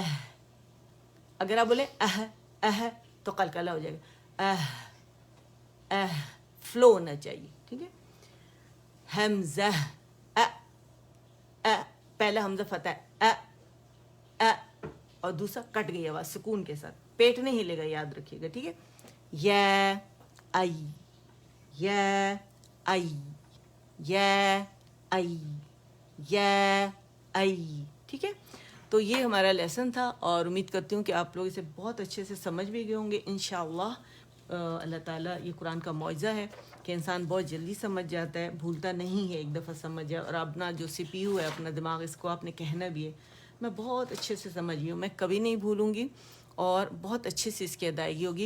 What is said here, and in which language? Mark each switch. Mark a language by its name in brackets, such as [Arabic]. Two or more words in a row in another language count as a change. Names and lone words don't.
[Urdu] اگر آپ بولے تو قلقلہ ہو جائے گا. فلو ہونا چاہیے. ٹھیک ہے. حمزہ پہلا حمزہ فتح ہے اور دوسرا کٹ گئی آواز سکون کے ساتھ. پیٹ نہیں ہلے گا, یاد رکھیے گا. ٹھیک ہے. یا ای یا ای یا ای یا ای. ٹھیک ہے. تو یہ ہمارا لیسن تھا اور امید کرتی ہوں کہ آپ لوگ اسے بہت اچھے سے سمجھ بھی گئے ہوں گے انشاءاللہ. اللہ تعالیٰ, یہ قرآن کا معجزہ ہے کہ انسان بہت جلدی سمجھ جاتا ہے, بھولتا نہیں ہے, ایک دفعہ سمجھ جائے. اور اپنا جو سی پی یو ہے, اپنا دماغ, اس کو آپ نے کہنا بھی ہے. میں بہت اچھے سے سمجھ گئی ہوں, میں کبھی نہیں بھولوں گی اور بہت اچھے سے اس کی ادائیگی ہوگی.